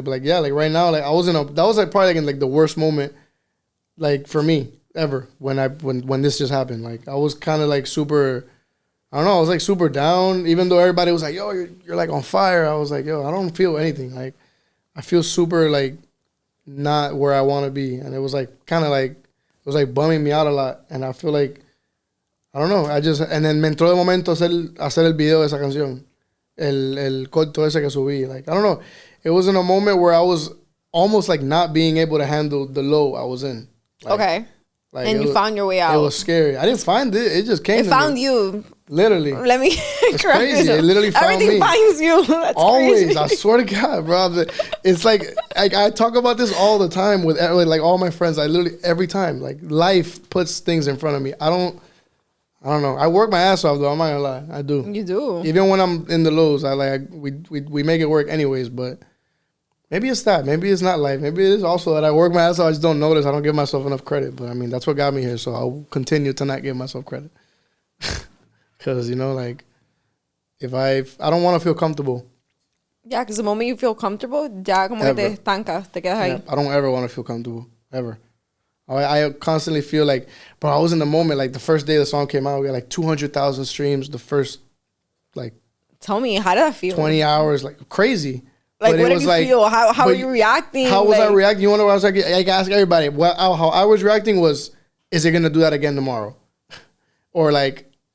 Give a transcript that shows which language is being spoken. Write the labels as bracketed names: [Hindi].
[English] But like, yeah, like right now, like that was like probably like in like the worst moment, like for me ever when this just happened. Like I was kind of like super. I don't know. I was like super down, even though everybody was like, "Yo, you're like on fire." I was like, "Yo, I don't feel anything. Like, I feel super like not where I want to be." And it was like kind of like it was like bumming me out a lot. And I feel like I don't know. And then [Spanish] me entró de momento hacer el video de esa canción, el corto ese que subí. [English] Like I don't know. It was in a moment where I was almost like not being able to handle the low I was in. Like, okay. Like and you found your way out. It was scary. I didn't find it. It just came to me. It found you. Literally. Let me It's crazy. It literally found me. Everything finds you. That's always. Crazy. I swear to God, bro. It's like I talk about this all the time with like all my friends. I literally every time like life puts things in front of me. I don't know. I work my ass off though. I'm not gonna lie. I do. You do. Even when I'm in the lows, we make it work anyways. But maybe it's that. Maybe it's not life. Maybe it is also that I work my ass off. I just don't notice. I don't give myself enough credit. But I mean, that's what got me here. So I'll continue to not give myself credit. Because, you know, like, I don't want to feel comfortable. Yeah, because the moment you feel comfortable, [Spanish] ya como que te estancas, te quedas ahí. [English] Yeah, I don't ever want to feel comfortable, ever. I constantly feel like, bro, I was in the moment, like, the first day the song came out, we had, like, 200,000 streams the first, like... Tell me, how did that feel? 20 hours, like, crazy. Like, what did you feel? How were you reacting? How was I reacting? You wonder what I was like? I ask everybody. How I was reacting was, is it going to do that again tomorrow? Or, like...